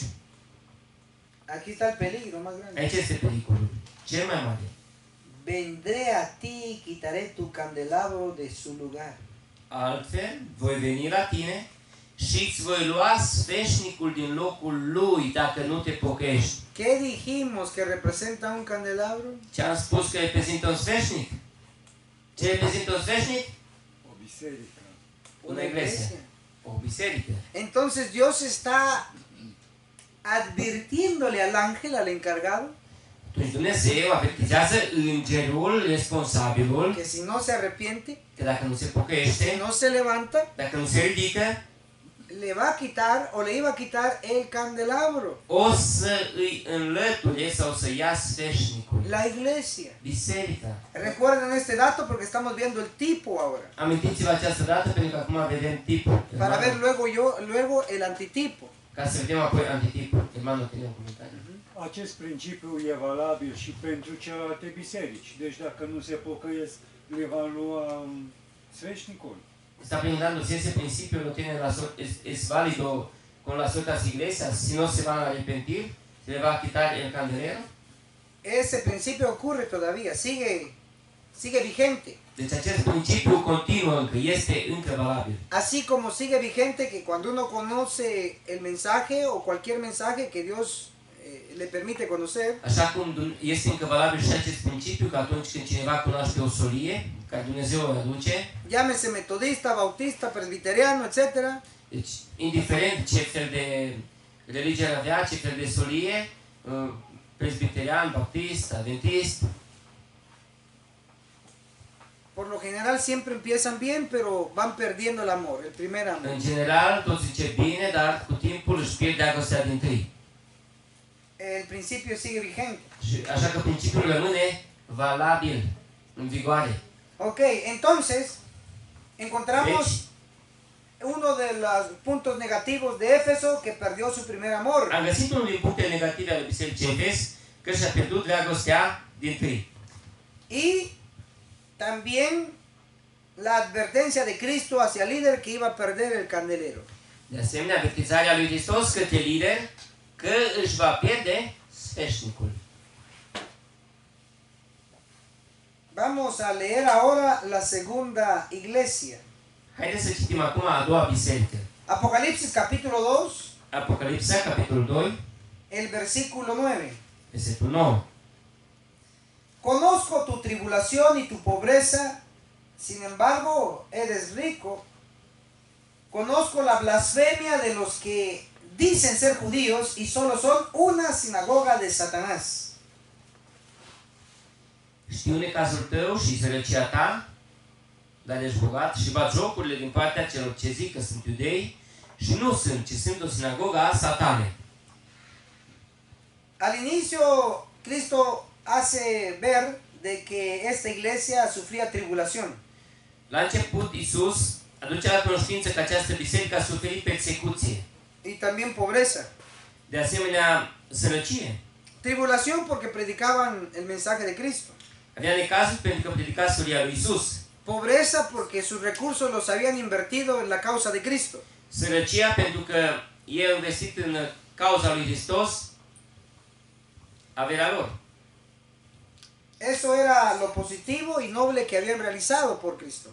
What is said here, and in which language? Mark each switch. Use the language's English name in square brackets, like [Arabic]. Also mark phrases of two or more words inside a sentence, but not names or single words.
[Spanish] aquí está el peligro más grande. [Romanian] aici este pericolul cel mai mare. [Spanish] Vendré a ti y quitaré tu candelabro de su lugar. [Romanian] Altfel, voi veni la tine și îți voi lua sfeșnicul din locul lui dacă nu te pocăiești. [Spanish] ¿Qué dijimos que representa un candelabro? [Romanian] Ce am spus că reprezintă un sfeșnic? Ce reprezintă un sfeșnic? O biserică. [Spanish] Una iglesia. [Romanian] O biserică. [Spanish] Entonces Dios está advirtiéndole al ángel, al encargado, [Romanian] Atunci Dumnezeu avertizează îngerul responsabilul [Spanish] que si no se arrepiente, [Romanian] că dacă nu se [Spanish] si [Romanian] pocăiește, [Spanish] no se levanta, [Romanian] dacă nu se ridică, [Spanish] le va a quitar o le iba a quitar el candelabro, [Romanian] o să îi înlăture sau să ia sfeșnicul. [Spanish] la iglesia. [Romanian] Biserica. [Spanish] Recuerden este dato porque estamos viendo el tipo ahora, [Romanian] Amintiți-vă această dată pentru că acum vedem tipul. [Spanish] para ver luego el antitipo. [Romanian] Ca să vedem apoi antitipul. Hermano, tine un comentariu. Acest principiu e valabil și pentru celelalte biserici. Deci dacă nu se pocăiesc, le va lua sfeșnicul. [Spanish] Está preguntando si ese principio no tiene es válido con las otras iglesias, si no se van a arrepentir, se le va a quitar el candelero. Ese principio ocurre todavía, sigue vigente. [Romanian] Deci acest principiu continuă încă, este încă valabil. [Spanish] Así como sigue vigente que cuando uno conoce el mensaje o cualquier mensaje que Dios le permite conocer, [Romanian] Așa cum este încă valabil și acest principiu că atunci când cineva cunoaște o solie, care Dumnezeu o aduce, [Spanish] llámese metodista, bautista, presbiteriano, etc., [Romanian] deci indiferent ce fel de religie ar avea, ce fel de solie, presbiterian, baptist, adventist, [Spanish] por lo general siempre empiezan bien, pero van perdiendo el amor, el primer amor. [Romanian] în general tot zice bine, dar cu timpul își pierde dragostea dintâi. [Spanish] El principio sigue vigente. [Romanian] Și așa că principiul rămâne valabil, în vigoare. [Spanish] Ok, entonces encontramos [Romanian] Deci, [Spanish] uno de los puntos negativos de Éfeso que perdió su primer amor. [Romanian] am găsit unul din punctele negative ale Bisericii Efes, că și-a pierdut dragostea dintâi. [Spanish] Y también la advertencia de Cristo hacia el líder que iba a perder el candelero. [Romanian] De asemenea, avertizarea lui Hristos către lider că își va pierde sfeșnicul. [Spanish] Vamos a leer ahora la segunda iglesia. [Romanian] Haideți să citim acum a doua biserică. [Spanish] Apocalipsis capítulo 2, [Romanian] Apocalipsa, capitolul 2, [Spanish] el versículo 9. [Romanian] versetul 9. [Spanish] Conozco tu tribulación y tu pobreza, sin embargo eres rico. Conozco la blasfemia de los que dicen ser judíos y solo son una sinagoga de Satanás. [Romanian] Știu necazul tău și sărăcia ta, dar ești bogat, și batjocurile din partea celor ce zic că sunt iudei și nu sunt, ci sunt o sinagogă a Satanei. [Spanish] Al inicio, Cristo hace ver de que esta iglesia sufría tribulación. [Romanian] La început, Iisus aduce la cunoștință că această biserică a suferit persecuție. [Spanish] Y también pobreza. [Romanian] De asemenea, sărăcie. [Spanish] Tribulación porque predicaban el mensaje de Cristo. [Romanian] Avea necazuri pentru că predica solia lui Iisus. [Spanish] Pobreza porque sus recursos los habían invertido en la causa de Cristo. [Romanian] Sărăcia pentru că ei au investit în cauza lui Hristos averea lor. [Spanish] Eso era lo positivo y noble que habían realizado por Cristo.